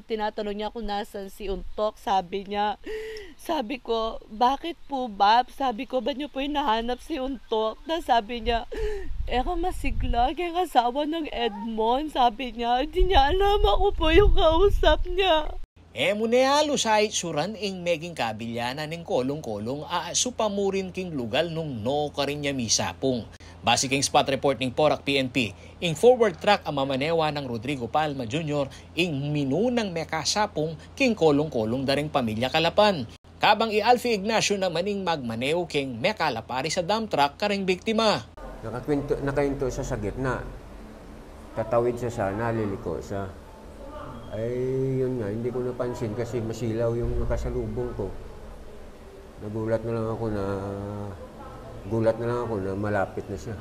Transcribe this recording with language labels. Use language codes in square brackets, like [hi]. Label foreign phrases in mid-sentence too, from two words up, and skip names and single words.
[tl] Tinatanong niya kung nasan si Untok, sabi niya. Sabi ko, bakit po ba? Sabi ko, ba niyo po hinahanap si Untok? Na sabi niya, masigla, kaya kasawa ng Edmond. Sabi niya, hindi niya alam, ako po yung kausap niya. [pam] Munehalo sa itsuran ing meging kabilyana ning kolong-kolong supamurin king lugal nung no karinya misapong. Base king spot report ning Porac PNP, ing forward track ang mamanewa ng Rodrigo Palma Jr. ing minunang mekasapong king kolong-kolong daring pamilya Calapan. Kabang Alfie Ignacio naman ing magmaneo king mekalapari sa dump truck karing biktima. [tl] Nakahinto siya sa gitna. Tatawid siya sana, liliko siya. Ay, yun nga, hindi ko napansin kasi masilaw yung nakasalubong ko. Gulat na lang ako na malapit na siya.